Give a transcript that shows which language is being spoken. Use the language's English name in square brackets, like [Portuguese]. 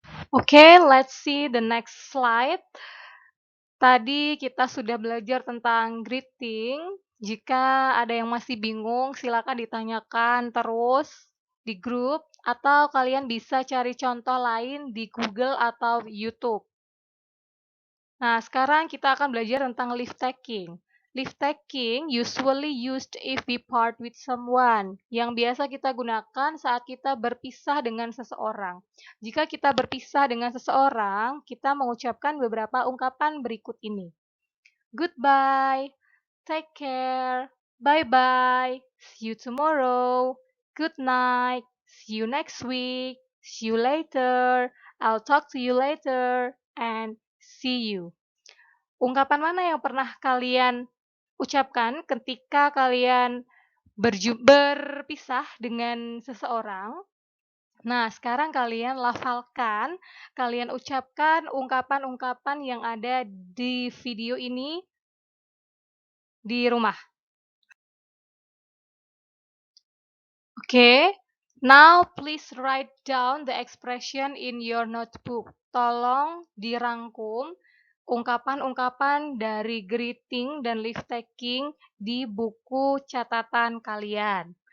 [English] Okay, let's see the next slide. [Indonesian] Tadi kita sudah belajar tentang greeting. Jika ada yang masih bingung, silakan ditanyakan terus di grup atau kalian bisa cari contoh lain di Google atau YouTube. Nah, sekarang kita akan belajar tentang lift taking. [English] Lift taking usually used if we part with someone, [Indonesian] yang biasa kita gunakan saat kita berpisah dengan seseorang. Jika kita berpisah dengan seseorang, kita mengucapkan beberapa ungkapan berikut ini. [English] Goodbye, take care, bye-bye, see you tomorrow, good night, see you next week, see you later, I'll talk to you later, and see you. [Indonesian] Ungkapan mana yang pernah kalian ucapkan ketika kalian berpisah dengan seseorang? Nah, sekarang kalian lafalkan, kalian ucapkan ungkapan-ungkapan yang ada di video ini di rumah. [English] Oke, now please write down the expression in your notebook. [Indonesian] Tolong dirangkum ungkapan-ungkapan dari greeting dan leave taking di buku catatan kalian.